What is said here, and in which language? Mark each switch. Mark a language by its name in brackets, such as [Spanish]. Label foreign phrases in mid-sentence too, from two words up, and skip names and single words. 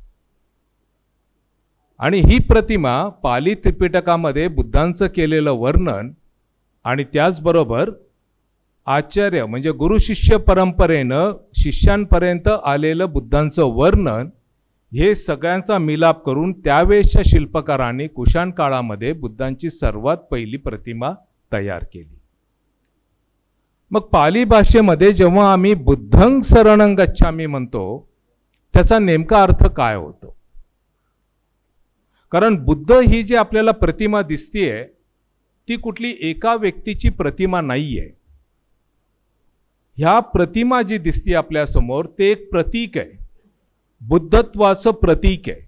[Marathi] आणि ही प्रतिमा पाली त्रिपिटकामध्ये बुद्धांचं केलेलं वर्णन आणि त्याचबरोबर आचार्य म्हणजे गुरु शिष्य परंपरेनं शिष्यांपर्यंत आलेलं बुद्धांचं वर्णन, हे सगळ्यांचा मिलाप करून त्यावेळेसच्या शिल्पकारांनी कुशाण काळामध्ये बुद्धांची सर्वात पहिली प्रतिमा तयार केली. मग पाली भाषेमध्ये जेव्हा आम्ही [Pali] बुद्धं शरणं गच्छामि [Marathi] म्हणतो त्याचा नेमका अर्थ काय होतो? कारण बुद्ध ही जी आपल्याला प्रतिमा दिसतीये ती कुठली एका व्यक्तीची प्रतिमा नाहीये. ह्या प्रतिमा जी दिसते आपल्या समोर ते एक प्रतीक आहे, बुद्धत्वाचं प्रतीक आहे.